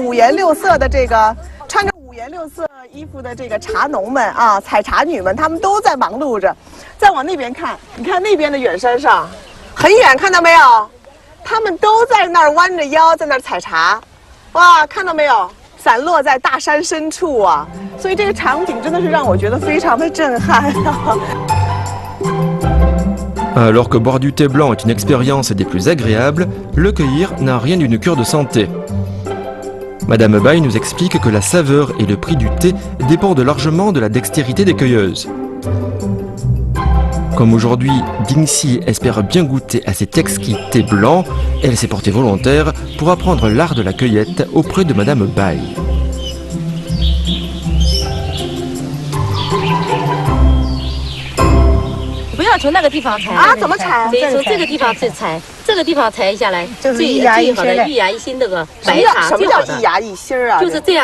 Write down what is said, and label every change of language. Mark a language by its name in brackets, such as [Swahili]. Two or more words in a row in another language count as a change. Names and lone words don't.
[Chinese] 五颜六色的这个穿着五颜六色衣服的这个茶农们啊，采茶女们，他们都在忙碌着。再往那边看，你看那边的远山上，很远，看到没有？他们都在那儿弯着腰在那儿采茶。哇，看到没有？散落在大山深处啊，所以这个场景真的是让我觉得非常的震撼。 [French] Alors que boire du thé blanc est une expérience des plus agréables, le cueillir n'a rien d'une cure de santé. Madame Bai nous explique que la saveur et le prix du thé dépendent largement de la dextérité des cueilleuses. Comme aujourd'hui, Dingxi espère bien goûter à cet exquis thé blanc, elle s'est portée volontaire pour apprendre l'art de la cueillette auprès de Madame Bai. [Chinese] 不要从那个地方采啊？怎么采啊？得从这个地方去采，这个地方采下来，就是最好的一芽一新那个白茶，什么叫一芽一新啊？就是这样子嘛，你看一下啊，